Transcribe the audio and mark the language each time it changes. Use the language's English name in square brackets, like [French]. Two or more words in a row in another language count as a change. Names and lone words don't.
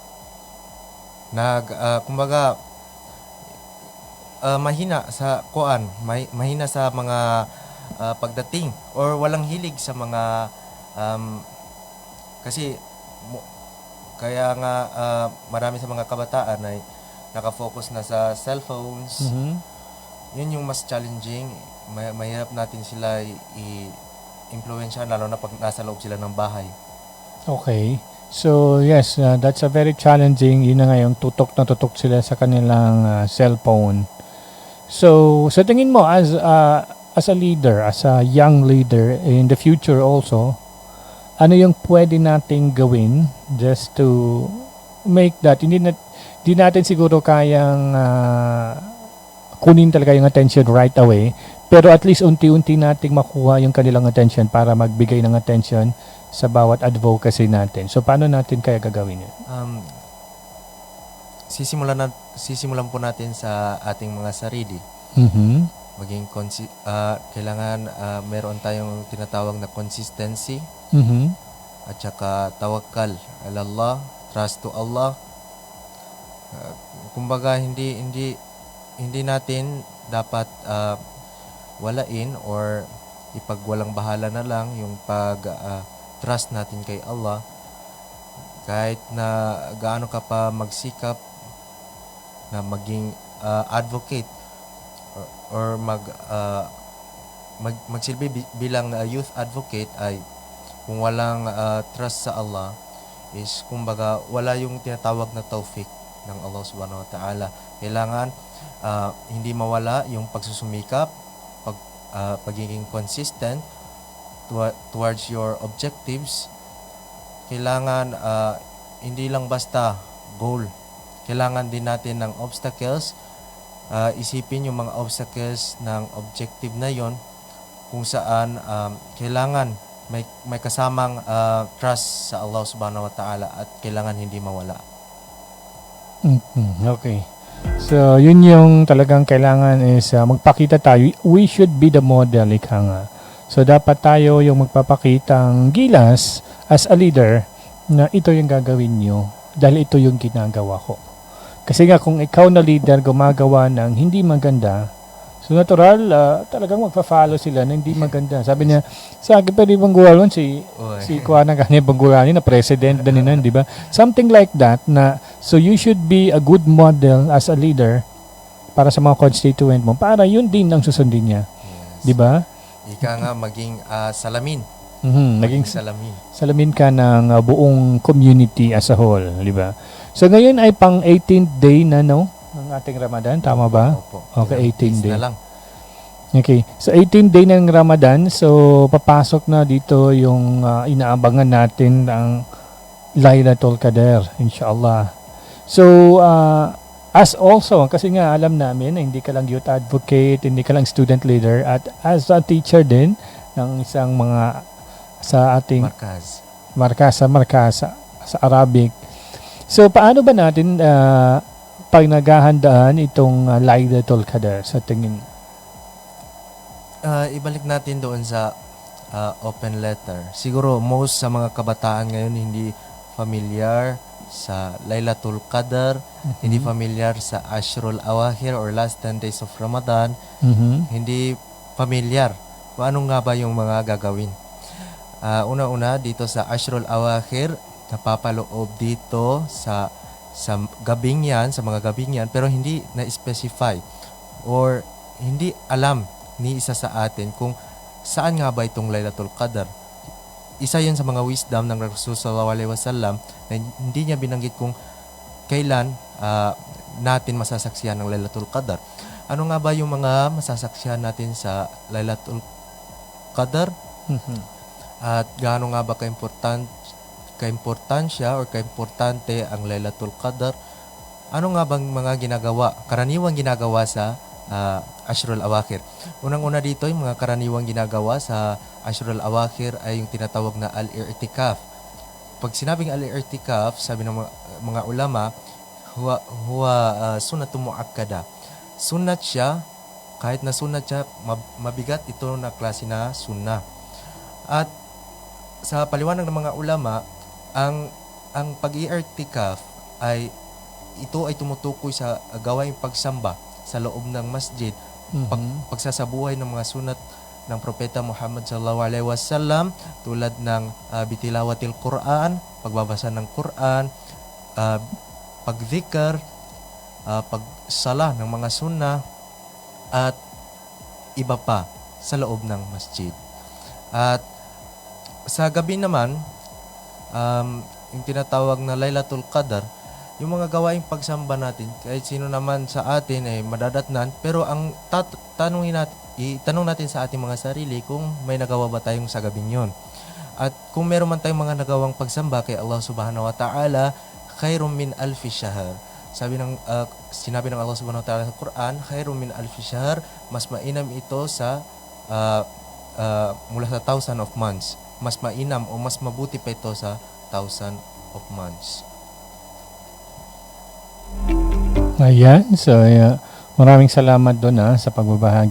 [Filipino] Kumbaga, mahina sa mahina sa mga pagdating or walang hilig sa mga kasi kaya nga marami sa mga kabataan ay nakafocus na sa cellphones. Yun yung mas challenging. Mahirap natin sila i-influensya lalo na pag nasa loob sila ng bahay. Okay. [English] So yes, that's a very challenging. [Filipino] Yun na nga yung tutok na tutok sila sa kanilang cellphone. [English] So [Filipino] sa tingin mo [English] as a leader, as a young leader in the future also, [Filipino] ano yung pwede nating gawin [English] just to make that? [Filipino] Hindi natin siguro kayang kunin talaga yung attention [English] right away, [Filipino] pero at least unti-unti nating makuha yung kanilang attention para magbigay ng attention sa bawat advocacy natin. So paano natin kaya gagawin yun? Sisimulan po natin sa ating mga sarili. Maging kailangan meron tayong tinatawag na consistency, at saka [Arabic] توكل على الله, [English] trust to Allah. [Filipino] Kumbaga hindi natin dapat walain or ipagwalang bahala na lang yung trust natin kay Allah. Kahit na gaano ka pa magsikap na maging advocate or magsilbi bilang youth advocate, ay kung walang trust sa Allah is kumbaga wala yung tinatawag na tawfik ng Allah [Arabic] سبحانه وتعالى. [Filipino] Kailangan hindi mawala yung pagsusumikap, pagiging [English] consistent towards your objectives. [Filipino] Kailangan hindi lang basta goal. Kailangan din natin ng obstacles. Isipin yung mga obstacles ng objective na yon, kung saan kailangan may kasamang trust sa Allah [Arabic] سبحانه وتعالى [Filipino] at kailangan hindi mawala. Okay. So, yun yung talagang kailangan is magpakita tayo. [English] We should be the model, [Filipino] ika nga. So, dapat tayo yung magpapakitang gilas [English] as a leader [Filipino] na ito yung gagawin nyo dahil ito yung ginagawa ko. Kasi nga, kung ikaw na leader gumagawa ng hindi maganda, so natural, talagang magpa-follow sila na hindi maganda. Sabi niya, sa akin pwede bang guwalon si Kuya na kanya bang guwalon na president din na, di ba? [English] Something like that [Filipino] na, [English] so you should be a good model as a leader [Filipino] para sa mga constituent mo, para yun din ang susundin niya. Yes. Di ba? Ika nga maging salamin. Naging salamin ka ng buong community [English] as a whole, [Filipino] di ba? So ngayon ay pang 18th day na, no? Ng ating Ramadan, tama ba? Opo. [English] Okay, 18 day. [Filipino] Na lang. Okay. So 18 day ng Ramadan, so papasok na dito yung inaabangan natin ang Laylatul Qadr, inshallah. [English] So as also, [Filipino] kasi nga alam namin na hindi ka lang youth advocate, hindi ka lang student leader, at as a teacher din, ng isang mga sa ating Markaz. markasa sa Arabic. So paano ba natin pag naghahandaan itong Laylatul Qadr sa tingin? Ibalik natin doon sa open letter. Siguro most sa mga kabataan ngayon hindi familiar sa Laylatul Qadr, hindi familiar sa [Arabic] العشر الأواخر [Filipino] or [English] last 10 days of Ramadan, [Filipino] hindi familiar kung ano nga ba yung mga gagawin. Una-una dito sa [Arabic] العشر الأواخر, [Filipino] napapaloob dito sa gabing yan, sa mga gabing yan, pero hindi na-specify or hindi alam ni isa sa atin kung saan nga ba itong Laylatul Qadr. Isa yun sa mga wisdom ng Rasul [Arabic] صلى الله عليه وسلم [Filipino] na hindi niya binanggit kung kailan natin masasaksihan ng Laylatul Qadr. Ano nga ba yung mga masasaksihan natin sa Laylatul Qadr? At gaano nga ba kaimportansya or kaimportante ang Laylatul Qadr? Ano nga bang mga ginagawa, karaniwang ginagawa sa [Arabic] العشر الأواخر? [Filipino] Unang-una dito, yung mga karaniwang ginagawa sa [Arabic] العشر الأواخر [Filipino] ay yung tinatawag na al-i'tikaf. Pag sinabing al-i'tikaf, sabi ng mga ulama, [Arabic] هو سنة مؤكدة. [Filipino] Sunnat siya, kahit na sunnat siya, mabigat ito na klase na sunnah. At sa paliwanag ng mga ulama, ang pag-i'tikaf ay ito ay tumutukoy sa gawaing pagsamba sa loob ng masjid, pagsasabuhay ng mga sunat ng Propeta Muhammad [Arabic] صلى الله عليه وسلم [Filipino] tulad ng [Arabic] بتلاوة القرآن, [Filipino] pagbabasa ng Quran, pagdhikr, pagsala ng mga sunnah at iba pa sa loob ng masjid. At sa gabi naman, yung tinatawag na Laylatul Qadr, yung mga gawaing pagsamba natin, kahit sino naman sa atin ay madadatnan, pero ang itanong natin sa ating mga sarili kung may nagawa ba tayong sa gabing yun. At kung meron man tayong mga nagawang pagsamba kay Allah [Arabic] سبحانه وتعالى, خير من ألف شهر. [Filipino] Sinabi ng Allah [Arabic] سبحانه وتعالى [Filipino] sa Quran, [Arabic] خير من ألف شهر, [Filipino] mas mainam ito sa mula sa [English] 1,000 of months. [Filipino] Mas mainam o mas mabuti pa ito sa [English] 1,000 of months. [Filipino] Ayan, so maraming salamat doon sa pagbabahagi.